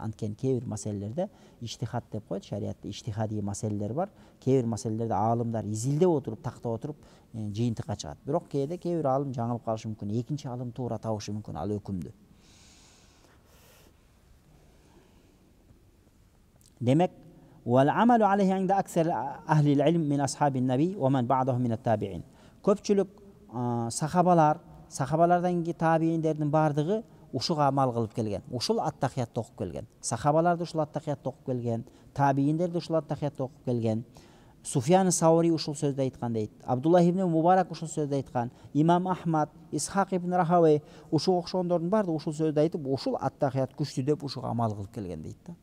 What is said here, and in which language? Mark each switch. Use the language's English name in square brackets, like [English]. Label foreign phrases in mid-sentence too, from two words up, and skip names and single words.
[Kyrgyz] Анткени кээ бир маселелерде иштихад деп коет, шариатта иштихади маселелер бар. Кээ бир маселелерде аалымдар изилдеп отуруп, тактап отуруп жыйынтыкка чыгат. Бирок кээде кээ бир аалым жаңылып калышы мүмкүн, экинчи аалым туура табышы мүмкүн ал өкүмдү. Демек, [Arabic] والعمل عليه عند أكثر أهل العلم من أصحاب النبي ومن بعدهم من التابعين. [Kyrgyz] Көпчүлүк сахабалардан кийинки табииндердин бардыгы ушуга амал кылып келген. Ушул аттахиятты окуп келген. Сахабалар да ушул аттахиятты окуп келген. Табииндер да ушул аттахиятты окуп келген. Суфьян Саури ушул сөздү айткан дейт. Абдуллах ибн Мубарак ушул сөздү айткан. Имам Ахмад, Исхак ибн Рахавей ушул окшондордун бардыгы ушул сөздү айтып, ушул аттахият күчтүү деп ушуга амал кылып келген дейт да.